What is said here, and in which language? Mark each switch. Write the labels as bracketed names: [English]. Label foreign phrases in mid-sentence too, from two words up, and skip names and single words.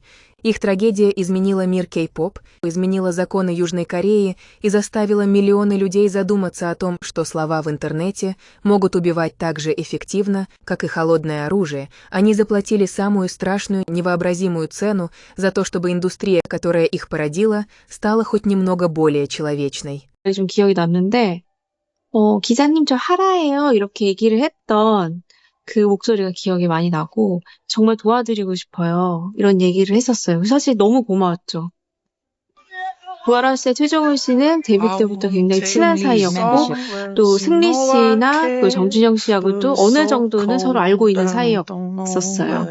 [Russian] Их трагедия изменила мир кей-поп, изменила законы Южной Кореи и заставила миллионы людей задуматься о том, что слова в интернете могут убивать так же эффективно, как и холодное оружие. Они заплатили самую страшную, невообразимую цену за то, чтобы индустрия, которая их породила, стала хоть немного более человечной. [Korean] 좀 기억이 남는데, 기자님 저 하라예요 이렇게 얘기를 했던 그 목소리가 기억이 많이 나고 정말 도와드리고 싶어요 이런 얘기를 했었어요. 사실 너무 고마웠죠. 구하라 씨와 최종훈 씨는 데뷔 때부터 굉장히 친한 사이였고 또 승리 씨나 그 정준영 씨하고도 어느 정도는 서로 알고 있는 사이였었어요.